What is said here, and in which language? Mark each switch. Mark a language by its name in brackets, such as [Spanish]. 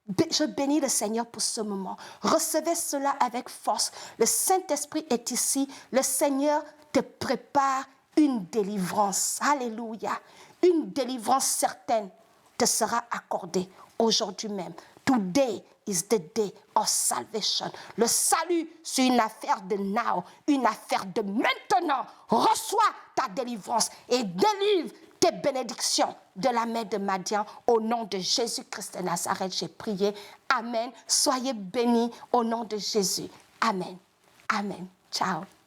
[French] Je bénis le Seigneur pour ce moment. Recevez cela avec force. Le Saint-Esprit est ici. Le Seigneur te prépare une délivrance. Alléluia. Une délivrance certaine te sera accordée aujourd'hui même. [English] Today is the day of salvation. [French] Le salut, c'est une affaire de now, une affaire de maintenant. Reçois ta délivrance et délivre tes bénédictions de la main de Madian. Au nom de Jésus-Christ de Nazareth, j'ai prié. Amen. Soyez bénis au nom de Jésus. Amen. Amen. Ciao.